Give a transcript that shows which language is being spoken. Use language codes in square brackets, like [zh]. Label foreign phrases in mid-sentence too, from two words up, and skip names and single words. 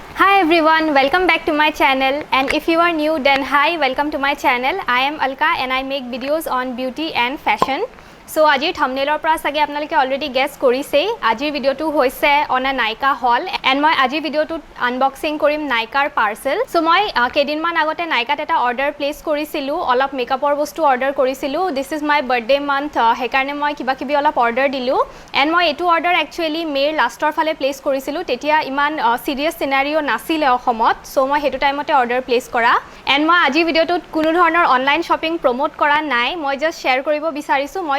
[en] Hi everyone, welcome back to my channel, and if you are new then hi, welcome to my channel. I am Alka and I make videos on beauty and fashion. [as] So আজিৰ thumbnailৰ পৰা সাগে আপোনালোকে [en] already guess [as] কৰিছে আজিৰ ভিডিওটো হৈছে [en] on a Nykaa haul and [as] মই আজিৰ ভিডিওটোত আনবক্সিং কৰিম Nykaa পাৰ্সেল সো মই কেদিনমান আগতে Nykaa এটা [en] order place [as] কৰিছিলো অলপ মেকআপৰ বস্তু অৰ্ডাৰ কৰিছিলো [en] this is my birthday month [as] হেকাৰণে মই কিবা কিবি অলপ অৰ্ডাৰ দিলো and মই এটো অৰ্ডাৰ একচুয়ালি মেৰ লাষ্টৰ ফালে প্লেস কৰিছিলো তেতিয়া ইমান [en] serious scenario [as] নাছিলে অসমত সো মই হেতু টাইমতে [en] order place [as] কৰা and মই আজিৰ ভিডিওটোত কোনো ধৰণৰ [en] online shopping promote [as] কৰা নাই মই [en] just share [as] কৰিব বিচাৰিছো মই